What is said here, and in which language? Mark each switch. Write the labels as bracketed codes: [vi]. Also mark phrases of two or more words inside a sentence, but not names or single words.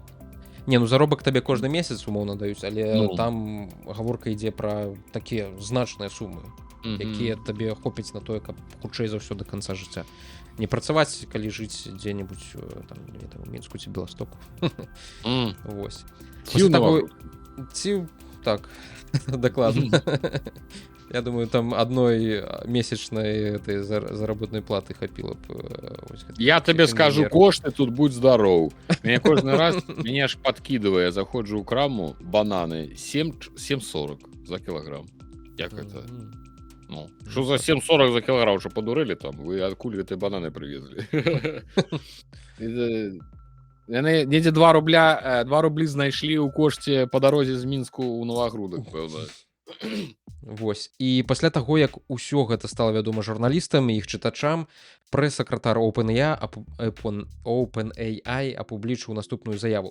[be] Заробак табе кожны месяц умоўна даюць, але там гаворка ідзе пра такія значныя сумы, якія табе хопіць на тое, каб хутчэй за ўсё да канца жыцця не працаваць, калі жыць дзе-небудзь там у Мінску ці Беластоку. Вось. Ці так, дакладна. [ru] Я думаю, там одной месячной этой заработной платы [be] хапіла б. Я табе скажу кошты, [ru] тут будь здоров. [be] Меня кожны раз, [ru] меня аж подкидывая, [be] заходжу ў краму, бананы 7,40 за кілаграм. [ru] Як это? Что за 7,40 за кілаграм, что подурели там? [be] Вы адкуль гэтыя бананы привезли? Недзе 2 рублі знайшлі ў кошце па дарозе з Мінску ў Новагрудак, пэўна. Вось. І пасля таго, як усё гэта стала вядома журналістам і іх чытачам, прэс-сакратар OpenAI апублічыў наступную заяву.